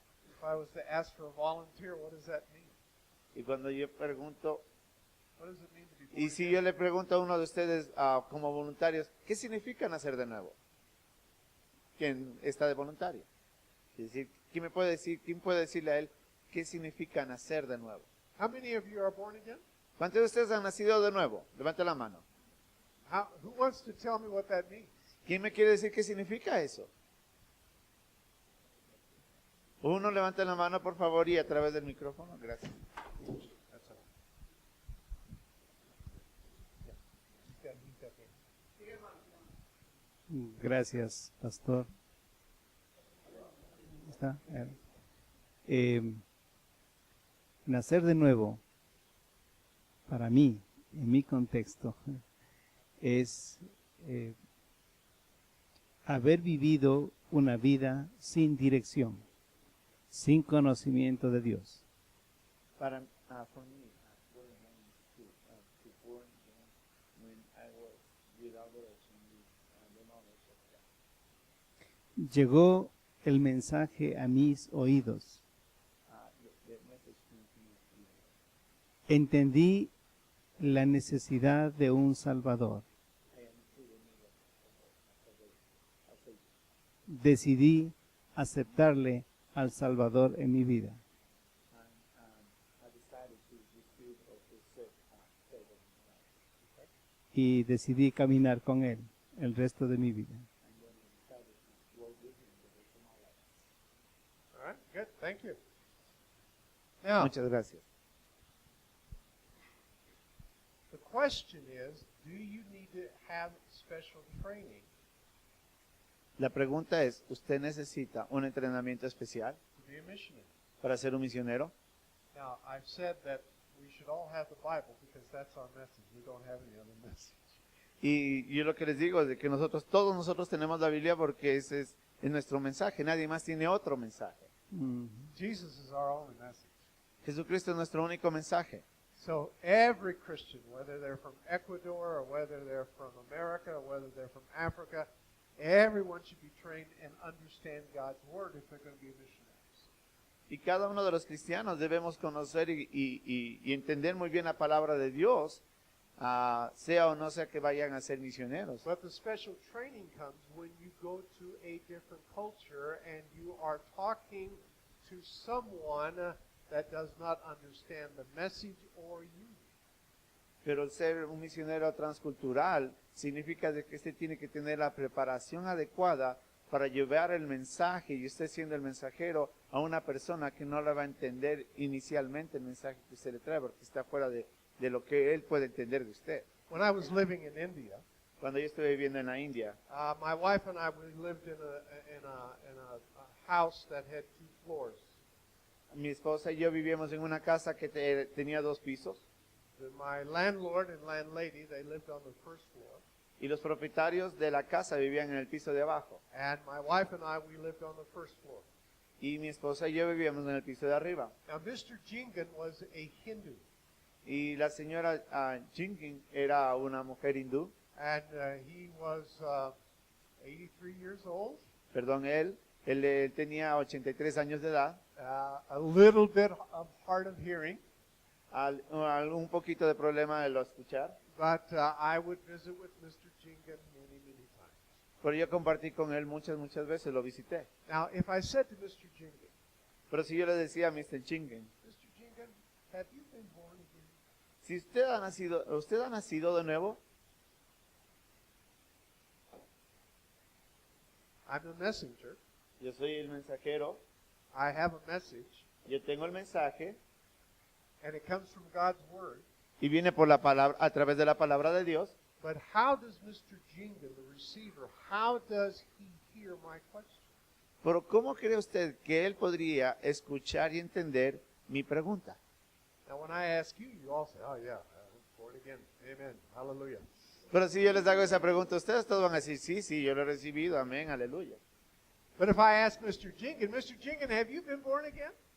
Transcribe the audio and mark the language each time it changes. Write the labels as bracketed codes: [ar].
[en] If I was to ask for a volunteer, what does that mean? [es] Y cuando yo pregunto, [en] What does it mean to be born [es] y si [en] again? [es] yo le pregunto a uno de ustedes como voluntarios, ¿qué significa nacer de nuevo? ¿Quién está de voluntario? Es decir, ¿quién puede decirle a él qué significa nacer de nuevo? [en] How many of you are born again? [es] ¿Cuántos de ustedes han nacido de nuevo? Levante la mano. [en] Who wants to tell me what that means? [es] ¿Quién me quiere decir qué significa eso? Uno levante la mano, por favor, y a través del micrófono. Gracias. [en] That's all. Yeah. [es] Gracias, pastor. está. Nacer de nuevo, para mí, en mi contexto, es haber vivido una vida sin dirección, sin conocimiento de Dios. [en] Para for me, what it means to born again when I was without direction, with the knowledge of God. [es] Llegó el mensaje a mis oídos. [en] The message came to me. [es] Entendí la necesidad de un Salvador. [en] I understood the need of a Savior. [es] Decidí aceptarle al Salvador en mi vida. [en] And I decided to receive of the Savior in my life. [es] Y decidí caminar con Él el resto de mi vida. [en] And then I decided to walk with Him the rest of my life. All right, good. Thank you. Now, [es] Muchas gracias. [en] the question is, do you need to have special training [es] La pregunta es, ¿usted necesita un entrenamiento especial [en] to be a missionary? [es] para ser un misionero? [en] Now, I've said that we should all have the Bible because that's our message. We don't have any other message. [es] Y yo lo que les digo es de que todos nosotros tenemos la Biblia porque ese es nuestro mensaje. Nadie más tiene otro mensaje. [en] Jesus is our only message. [es] Jesucristo es nuestro único mensaje. [en] So every Christian, whether they're from Ecuador or whether they're from America or whether they're from Africa, everyone should be trained and understand God's Word if they're going to be missionaries. [es] Y cada uno de los cristianos debemos conocer y entender muy bien la palabra de Dios, sea o no sea que vayan a ser misioneros. [en] But the special training comes when you go to a different culture and you are talking to someone that does not understand the message or you. [es] Pero el ser un misionero transcultural significa de que usted tiene que tener la preparación adecuada para llevar el mensaje, y usted siendo el mensajero, a una persona que no le va a entender inicialmente el mensaje que usted le trae, porque está fuera de lo que él puede entender de usted. [en] When I was living in India, [es] Cuando yo estuve viviendo en la India, [en] my wife and I, we lived in a house that had 2 floors. [es] mi esposa y yo vivíamos en una casa que tenía 2 pisos, [en] My landlord and landlady, they lived on the first floor. [es] y los propietarios de la casa vivían en el piso de abajo. [en] And my wife and I, we lived on the first floor. [es] Y mi esposa y yo vivíamos en el piso de arriba. [en] Now, Mr. Jingan was a Hindu, [es] Y la señora Jinkin era una mujer hindú. [en] and he was 83 years old, [es] Perdón, él tenía 83 años de edad, [en] a little bit of hard of hearing, [es] un poquito de problema de lo escuchar, [en] but I would visit with Mr. Jingan many, many times. [es] pero yo compartí con él muchas veces, lo visité. [en] Now, if I said to Mr. Jingan, [es] Pero si yo le decía a Mr. Jinkin, [en] Mr. Jingan, have you been born again? [es] si usted ha nacido de nuevo, [en] I'm a messenger. [es] yo soy el mensajero, [en] I have a message, [es] yo tengo el mensaje, [en] and it comes from God's Word. [es] y viene por la palabra, a través de la palabra de Dios. [en] But how does Mr. Jingan, the receiver, how does he hear my question? [es] Pero ¿cómo cree usted que él podría escuchar y entender mi pregunta? [en] Now, when I ask you, you all say, oh, yeah, I'm born again. Amen. Hallelujah. [es] Pero si yo les hago esa pregunta a ustedes, todos van a decir, sí, yo lo he recibido, amén, aleluya. [en] But if I ask Mr. Jingan, have you been born again?